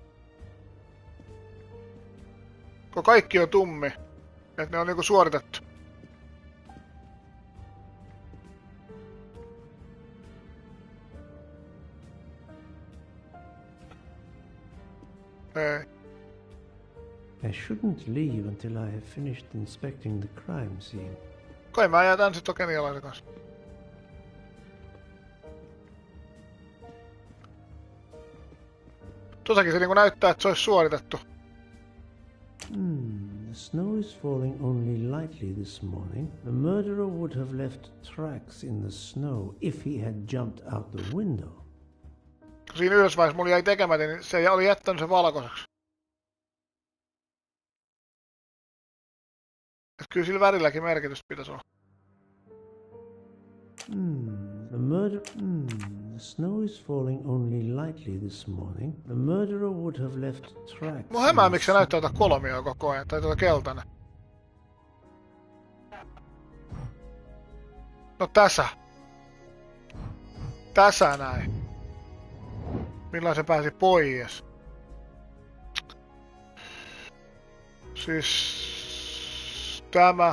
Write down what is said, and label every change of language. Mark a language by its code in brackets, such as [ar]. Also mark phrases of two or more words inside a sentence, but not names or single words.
[fi] Kun kaikki on tummi, että ne on niinku suoritettu. Ei. [en] I shouldn't leave until I have finished inspecting the crime scene. [fi] Kai mä jätän sit kenialaisen kanssa. Tuossakin se niinku näyttää, että se olisi suoritettu. [en] The snow is falling only lightly this morning. The murderer would have left tracks in the snow if he had jumped out the window. [fi] Kun siinä yhdessä vaiheessa mulla jäi tekemättä, niin se oli jättänyt sen valkoiseksi. Et kyllä sillä värilläkin merkitystä pitäisi olla. [en] The snow is falling only lightly this morning. The murderer would have left tracks. [fi] Mua hämää, miksi se näyttää tuota kolmioa koko ajan, tai tuota keltainen. No tässä. Tässä näin. Milloin se pääsi pois? Siis... Tämä...